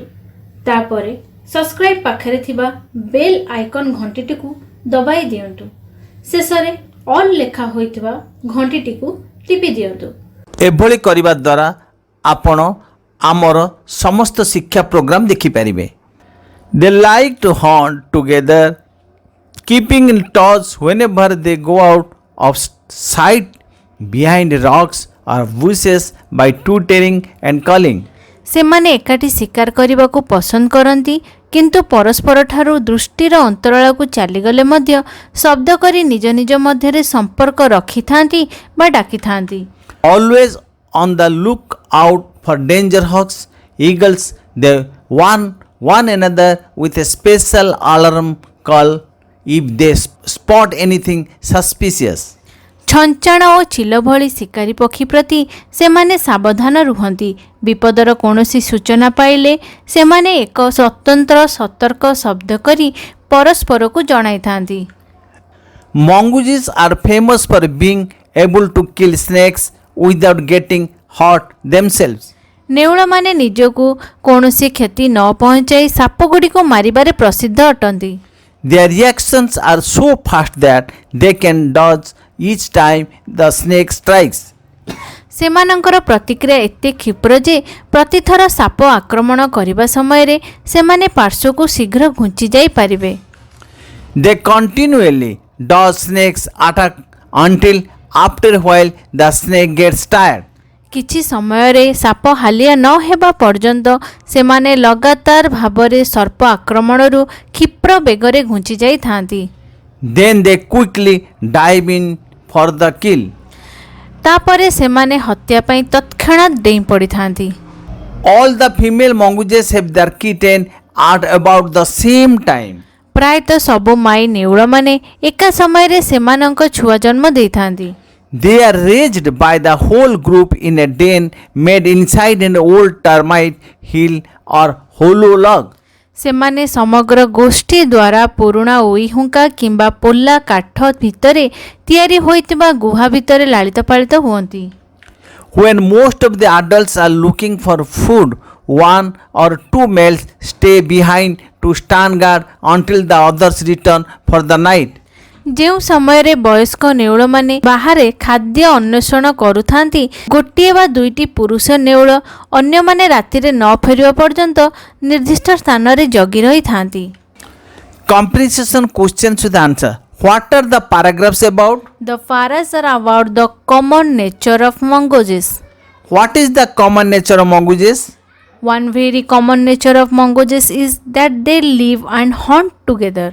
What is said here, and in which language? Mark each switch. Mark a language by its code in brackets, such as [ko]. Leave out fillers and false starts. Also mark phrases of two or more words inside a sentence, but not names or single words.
[or] ତାପରେ ସବସ୍କ୍ରାଇବ୍ ପାଖରେ ଥିବା [en] bell icon [or] ଘଣ୍ଟିଟିକୁ ଦବାଇ ଦିଅନ୍ତୁ। ଶେଷରେ ଅଲ୍ ଲେଖା ହୋଇଥିବା ଘଣ୍ଟିଟିକୁ ଟିପି ଦିଅନ୍ତୁ। ଏଭଳି କରିବା ଦ୍ୱାରା ଆପଣ ଆମର ସମସ୍ତ ଶିକ୍ଷା ପ୍ରୋଗ୍ରାମ ଦେଖିପାରିବେ। [en] They like to hunt together, keeping in touch whenever they go out of sight behind rocks or bushes by twittering and calling. [or] ସେମାନେ ଏକାଠି ଶିକାର କରିବାକୁ ପସନ୍ଦ କରନ୍ତି, କିନ୍ତୁ ପରସ୍ପର ଠାରୁ ଦୃଷ୍ଟିର ଅନ୍ତରାଳକୁ ଚାଲିଗଲେ ମଧ୍ୟ ଶବ୍ଦ କରି ନିଜ ନିଜ ମଧ୍ୟରେ ସମ୍ପର୍କ ରଖିଥାନ୍ତି ବା ଡାକିଥାନ୍ତି। [en] Always on the look out for danger hawks, eagles, they warn one another with a special alarm call if they spot anything suspicious. [or] ଛଞ୍ଚାଣ ଓ ଚିଲ ଭଳି ଶିକାରୀ ପକ୍ଷୀ ପ୍ରତି ସେମାନେ ସାବଧାନ ରୁହନ୍ତି। ବିପଦର କୌଣସି ସୂଚନା ପାଇଲେ ସେମାନେ ଏକ ସ୍ୱତନ୍ତ୍ର ସତର୍କ ଶବ୍ଦ କରି ପରସ୍ପରକୁ ଜଣାଇଥାନ୍ତି। [en] Mongooses are famous for being able to kill snakes without getting hurt themselves. [or] ନେଉଳମାନେ ନିଜକୁ କୌଣସି କ୍ଷତି ନ ପହଞ୍ଚାଇ ସାପଗୁଡ଼ିକୁ ମାରିବାରେ ପ୍ରସିଦ୍ଧ ଅଟନ୍ତି। [en] Their reactions are so fast that they can dodge each time the snake strikes. [or] ସେମାନଙ୍କର ପ୍ରତିକ୍ରିୟା ଏତେ କ୍ଷିପ୍ର ଯେ ପ୍ରତିଥର ସାପ ଆକ୍ରମଣ କରିବା ସମୟରେ ସେମାନେ ପାର୍ଶ୍ୱକୁ ଶୀଘ୍ର ଘୁଞ୍ଚି ଯାଇପାରିବେ। [en] They continually dodge snakes attack until after a while the snake gets tired. [or] କିଛି ସମୟରେ ସାପ ହାଲିଆ ନ ହେବା ପର୍ଯ୍ୟନ୍ତ ସେମାନେ ଲଗାତାର ଭାବରେ ସର୍ପ ଆକ୍ରମଣରୁ କ୍ଷିପ୍ର ବେଗରେ ଘୁଞ୍ଚି ଯାଇଥାନ୍ତି। [en] Then they quickly dive in for the kill. [or] ତାପରେ ସେମାନେ ହତ୍ୟା ପାଇଁ ତତ୍କ୍ଷଣାତ୍ ଡେଇଁ ପଡ଼ିଥାନ୍ତି। [en] All the female mongooses have their kitten at about the same time. [or] ପ୍ରାୟତଃ ସବୁ ମାଇ ନେଉଳମାନେ ଏକା ସମୟରେ ସେମାନଙ୍କ ଛୁଆ ଜନ୍ମ ଦେଇଥାନ୍ତି। [en] They are raised by the whole group in a den made inside an old termite hill or hollow log. [or] ସେମାନେ ସମଗ୍ର ଗୋଷ୍ଠୀ ଦ୍ୱାରା ପୁରୁଣା ଉଇହୁଙ୍କା କିମ୍ବା ପୋଲା କାଠ ଭିତରେ ତିଆରି ହୋଇଥିବା ଗୁହା ଭିତରେ ଲାଳିତ ପାଳିତ ହୁଅନ୍ତି। [en] When most of the adults are looking for food, one or two males stay behind to stand guard until the others return for the night. [or] ଯେଉଁ ସମୟରେ ବୟସ୍କ ନେଉଳମାନେ ବାହାରେ ଖାଦ୍ୟ ଅନ୍ୱେଷଣ କରୁଥାନ୍ତି, ଗୋଟିଏ ବା ଦୁଇଟି ପୁରୁଷ ନେଉଳ ଅନ୍ୟମାନେ ରାତିରେ ନ ଫେରିବା ପର୍ଯ୍ୟନ୍ତ ନିର୍ଦ୍ଦିଷ୍ଟ ସ୍ଥାନରେ ଜଗି ରହିଥାନ୍ତି। [en] Comprehension questions with answer. What are the paragraphs about? The paras are about the common nature of mongooses. What is the common nature of mongooses? One very common nature of mongooses is that they live and hunt together.